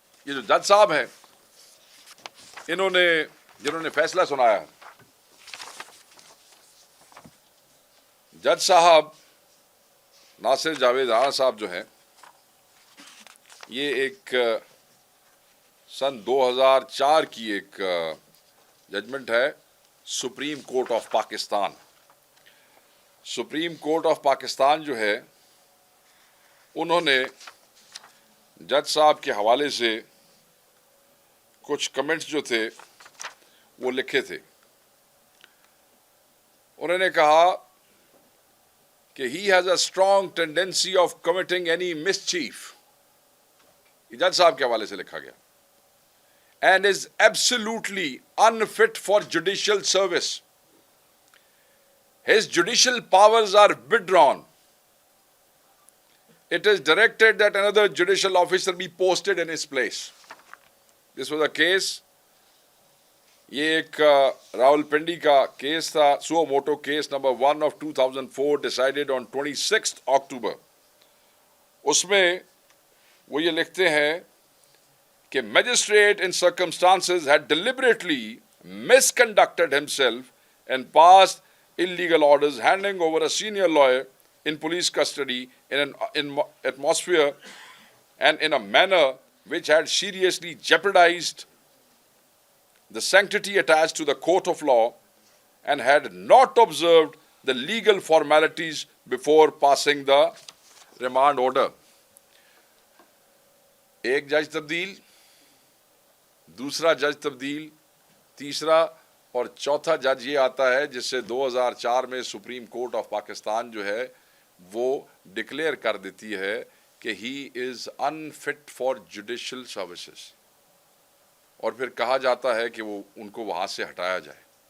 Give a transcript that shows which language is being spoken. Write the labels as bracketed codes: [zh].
[ur] یہ جو جج صاحب ہیں, جنہوں نے فیصلہ سنایا, جج صاحب ناصر جاوید رانا صاحب جو ہیں, یہ ایک سن 2004 کی ایک ججمنٹ ہے supreme court of Pakistan. Supreme court of Pakistan جو ہے, انہوں نے جج صاحب کے حوالے سے کچھ کمنٹس جو تھے وہ لکھے تھے. انہوں نے کہا کہ [en] he has a strong tendency of committing any mischief. [ur] یہ جج صاحب کے حوالے سے لکھا گیا. [en] And is absolutely unfit for judicial service. His judicial powers are withdrawn. It is directed that another judicial officer be posted in his place. This was a case. [ur] یہ ایک راول پنڈی کا کیس تھا, سو motto case number 1 [en] of 2004 decided on 26th October. [ur] اس میں وہ یہ لکھتے ہیں کہ [en] magistrate in circumstances had deliberately misconducted himself and passed illegal orders handing over a senior lawyer in police custody in an atmosphere and in a manner which had seriously jeopardized the sanctity attached to the court of law and had not observed the legal formalities before passing the remand order. [ur] ایک جج تبدیل, دوسرا جج تبدیل, تیسرا اور چوتھا جج یہ آتا ہے جس سے 2004 میں سپریم کورٹ آف پاکستان جو ہے وہ ڈکلیئر کر دیتی ہے کہ ہی از انفٹ فار جوڈیشل سروسز, اور پھر کہا جاتا ہے کہ وہ ان کو وہاں سے ہٹایا جائے.